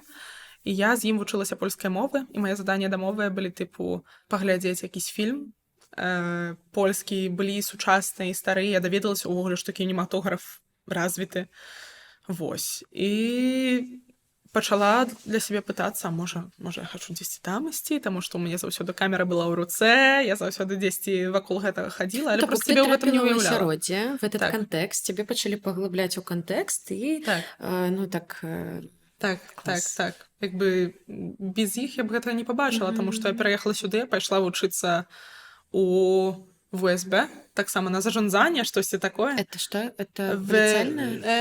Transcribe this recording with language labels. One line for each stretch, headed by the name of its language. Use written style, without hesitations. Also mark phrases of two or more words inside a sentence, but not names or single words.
Belarusian: І я з ім вучылася польскай мовы, і мае заданні дамовыя былі тыпу паглядзець якісь фільм, польскі, былі сучасныя і старыя, я даведалася ўвогуле, што кінематограф развіты. Вось. І пачала для сябе пытацца, можа я хачу дзесьці там ісці, таму што ў мяне заўсёды камера была ў руцэ, я заўсёды дзесьці вакол гэтага хадзіла, але проста сябе ў гэтым не уяўляла. Асяроддзе,
Russian: в этот контекст,
Belarusian: цябе пачалі паглыбляць у кантэкст і Так. Як бы без іх я б гэтага не пабачыла, таму што я пераехала сюды, пайшла вучыцца у ВСБ, таксама на Зажанзане, штосьці такое. Это што? Это паліцыйная?